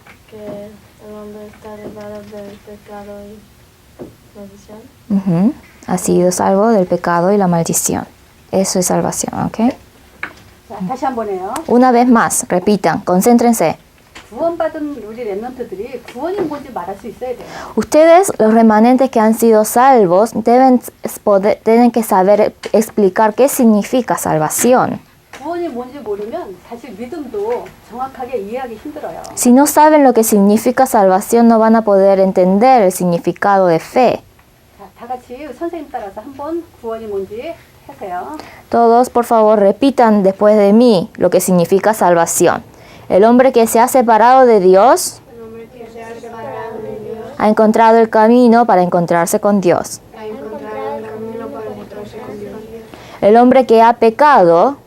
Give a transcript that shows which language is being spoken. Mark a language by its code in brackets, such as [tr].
[es] Que el hombre está librado del pecado y maldición. Ujú. Ha sido salvo del pecado y la maldición. Eso es salvación, ¿ok? [ko] 자, 다시 한 번에요. [es] Una vez más, repitan, concéntrense. [ko] 구원받은 우리 랩런트들이 구원이 뭔지 말할 수 있어야 돼요. [es] Ustedes, los remanentes que han sido salvos, tienen que saber explicar qué significa salvación. [ko] 구원이 뭔지 모르면 사실 믿음도 정확하게 이해하기 힘들어요. [es] Si no saben lo que significa salvación, no van a poder entender el significado de fe. [ko] 자, 다 같이 선생님 따라서 한번 구원이 뭔지 하세요. [es] Todos, por favor, repitan después de mí lo que significa salvación. El hombre que se ha separado de Dios El hombre que se ha separado de Dios ha encontrado el camino para encontrarse con Dios. ha encontrado el camino para encontrarse con Dios. El hombre que ha pecado